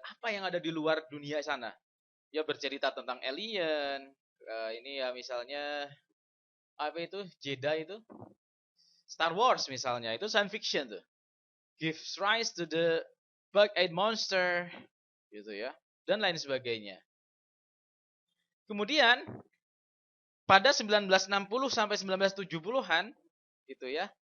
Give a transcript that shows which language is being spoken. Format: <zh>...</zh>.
<id>Apa yang ada di luar dunia sana. Ya bercerita tentang alien. Ini ya misalnya, apa itu, Jedi itu. Star Wars misalnya, itu science fiction tuh.</id> <en>Gives rise to the bug-eyed monster.</en> <id>Gitu ya. Dan lain sebagainya. Kemudian pada 1960 sampai 1970-an gitu ya.</id>